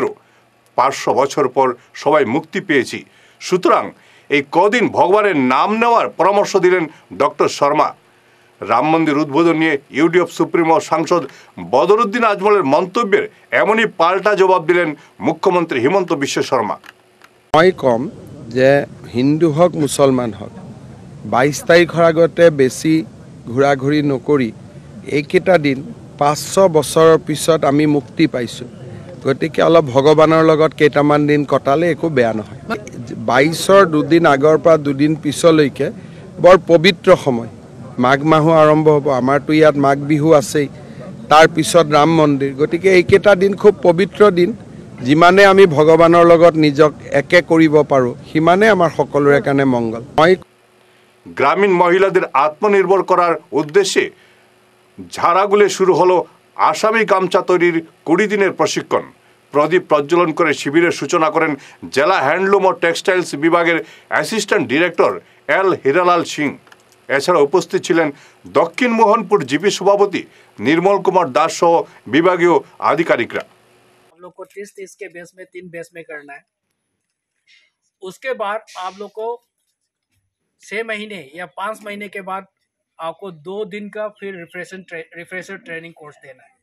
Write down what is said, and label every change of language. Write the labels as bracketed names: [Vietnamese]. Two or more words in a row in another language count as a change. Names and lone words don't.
[Bangla] 500 বছর পর সবাই মুক্তি পেয়েছি, সুতরাং এই কদিন ভগবানের নাম নেওয়ার পরামর্শ দিলেন ডক্টর শর্মা। রাম মন্দির উদ্বোধন নিয়ে ইউডিএফ সুপ্রিমো সাংসদ বদরুদ্দিন আজমলের মন্তব্যের এমনই পাল্টা জবাব দিলেন মুখ্যমন্ত্রী হিমন্ত বিশ্ব শর্মা। [Assamese] মই কম যে হিন্দু হোক মুছলমান হোক 22 তাৰিখৰ আগতে বেছি ঘূৰা-ঘূৰি নকৰি এইকেইটা দিন 500 বছৰৰ পিছত আমি মুক্তি পাইছোঁ, গতিকে অলপ ভগৱানৰ লগত কেইটামান দিন কটালে একো বেয়া নহয়। 22ৰ দুদিন আগৰ পৰা দুদিন পিছলৈকে বৰ পবিত্ৰ সময়। মাঘ মাহো আৰম্ভ হ'ব, আমাৰতো ইয়াত মাঘ বিহু আছেই, তাৰপিছত ৰাম মন্দিৰ। গতিকে এইকেইটা দিন খুব পবিত্ৰ দিন। যিমানে আমি ভগৱানৰ লগত নিজক একে কৰিব পাৰোঁ সিমানে আমাৰ সকলোৰে কাৰণে মংগল। মই [Bangla] গ্রামীণ মহিলাদের আত্মনির্ভর করার উদ্দেশ্যে ঝাড়াগুলে শুরু হলো আসামি গামছা তৈরির 20 দিনের প্রশিক্ষণ। প্রদীপ প্রজ্বলন করে শিবিরের সূচনা করেন জেলা হ্যান্ডলুম ও টেক্সটাইলস বিভাগের [English] assistant director [Bangla] এল হিরালাল সিং। এছাড়া উপস্থিত ছিলেন দক্ষিণ মোহনপুর জিপি সভাপতি নির্মল কুমার দাস সহ বিভাগীয় আধিকারিকরা। [Hindi] हम लोग को 30-30 के बेस में 3 बेस में करना है। उसके बाद आप लोग को 6 महीने या 5 महीने के बाद आपको 2 दिन का फिर [English] refresher training course [Hindi] देना है।